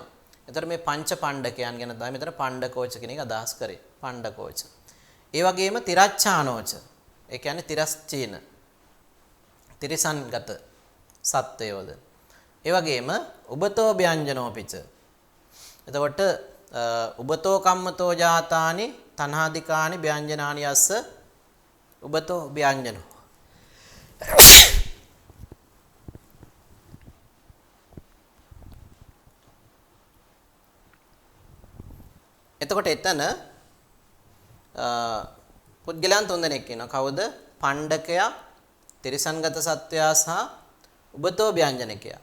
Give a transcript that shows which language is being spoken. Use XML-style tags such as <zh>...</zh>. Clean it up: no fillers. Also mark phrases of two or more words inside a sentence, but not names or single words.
<si>එතකොට මේ පංච පණ්ඩකයන් ගැන තමයි මෙතන පණ්ඩකෝච කියන එක අදහස් කරේ. පණ්ඩකෝච. ඒ වගේම තිරච්ඡානෝච. ඒ කියන්නේ තිරස්චීන. තිරිසන්ගත සත්වයෝද. ඒ වගේම</si> <pi>උබතෝ ව්‍යංජනෝපිච. එතකොට උබතෝ කම්මතෝ ජාතානි තණ්හාදිකානි ව්‍යංජනානි යස්ස උබතෝ ව්‍යංජනෝ.</pi> <si>එතකොට එතන පුද්ගලයන් තුන්දෙනෙක් ඉන්නවා. කවුද? පණ්ඩකයා, තිරිසන්ගත සත්වයා සහ උබතෝ ව්‍යංජනකයා.</si>